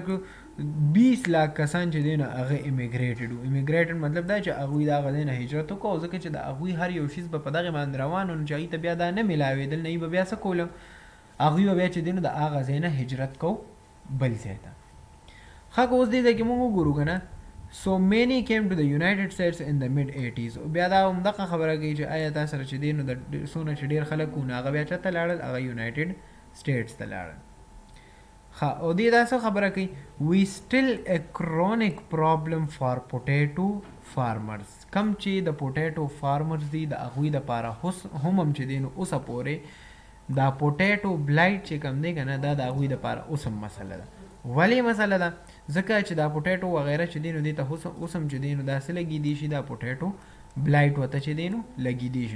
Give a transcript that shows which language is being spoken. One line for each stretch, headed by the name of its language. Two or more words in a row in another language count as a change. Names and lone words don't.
Pashto: 20 لاک کسان چې دی نو هغه امیګریټډ وو. امیګریټډ مطلب دا چې هغوی د هغه ځای نه هجرت وکړو، ځکه چې د هغوی هر یو شیز به په دغې باندې روان و، نو چې هغوی ته بیا دا نه میلاوېدل، نه یې به بیا څه کوله؟ هغوی به بیا چې دی نو د هغه ځای نه هجرت کو بل ځای ته. ښه، که اوس دې ځای کې موږ وګورو که نه،
English: so many came to the United States in the mid-80s.
Pashto: بیا دا همدغه خبره کوي چې آیا تا سره چې دی نو د څونه چې ډېر خلک وو نو هغه بیا چېرته لاړل؟ هغه یونایټډ سټیټس ته لاړل. ښه، او دې دا څه خبره کوي؟
English: we still a chronic problem for potato farmers.
Pashto: کم چې د
English: potato farmers
Pashto: دي د هغوی دپاره هم چې دی نو اوسه پورې دا
English: potato blight
Pashto: چې کم دی که نه، دا د هغوی دپاره اوس هم مسله ده. ولې مسله ده؟ ځکه چې دا پوټیټو وغیره چې دی نو دې ته اوس هم چې دی نو داسې لګېدی شي، دا
English: potato blight
Pashto: ورته چې دی نو لګېدی شي.